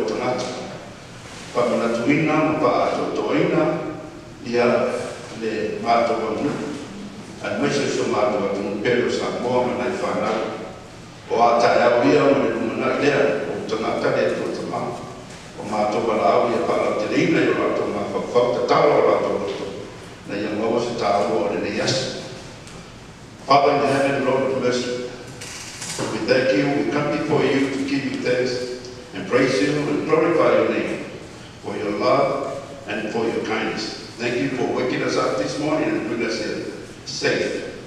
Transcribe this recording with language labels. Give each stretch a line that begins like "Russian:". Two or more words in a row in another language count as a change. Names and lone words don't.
English: tonato fa na tuina fa to toina ia le mato ko no al messo so mato con pelo sa mo nai fa na o ata ya via mo na lea o tana tane to tama o ma to bala ia para te rina ia to ma fa ta talo ra to na ia mo se ta o de yes. Father in heaven, Lord of mercy, we thank you, we come before you to give you thanks and praise you and glorify your name for your love and for your kindness. Thank you for waking us up this morning and bringing us here safe.